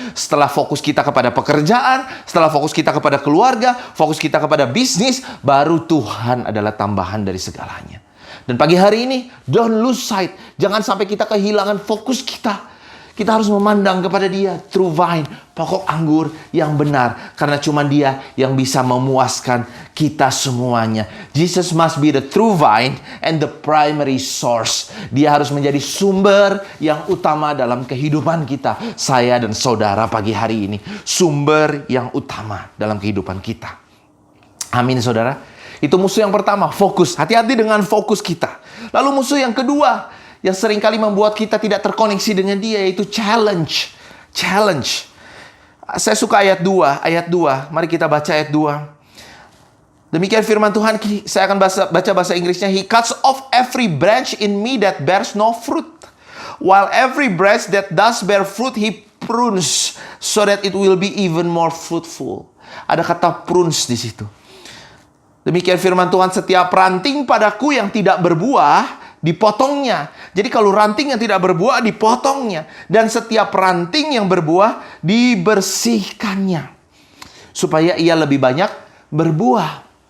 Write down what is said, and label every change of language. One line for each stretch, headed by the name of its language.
Indonesian: Setelah fokus kita kepada pekerjaan, setelah fokus kita kepada keluarga, fokus kita kepada bisnis, baru Tuhan adalah tambahan dari segalanya. Dan pagi hari ini,
English: don't lose sight.
Indonesian: Jangan sampai kita kehilangan fokus kita. Kita harus memandang kepada Dia, true vine, pokok anggur yang benar. Karena cuma Dia yang bisa memuaskan kita semuanya.
English: Jesus must be the true vine and the primary source.
Indonesian: Dia harus menjadi sumber yang utama dalam kehidupan kita. Saya dan saudara pagi hari ini, sumber yang utama dalam kehidupan kita. Amin, saudara. Itu musuh yang pertama, fokus. Hati-hati dengan fokus kita. Lalu musuh yang kedua, yang seringkali membuat kita tidak terkoneksi dengan Dia, yaitu challenge. Challenge. Saya suka ayat 2. Mari kita baca ayat 2. Demikian firman Tuhan. Saya akan baca bahasa Inggrisnya.
English: He cuts off every branch in me that bears no fruit, while every branch that does bear fruit, He prunes, so that it will be even more fruitful.
Indonesian: Ada kata prunes di situ. Demikian firman Tuhan, setiap ranting padaku yang tidak berbuah, dipotongnya. Jadi kalau ranting yang tidak berbuah, dipotongnya. Dan setiap ranting yang berbuah, dibersihkannya, supaya ia lebih banyak berbuah.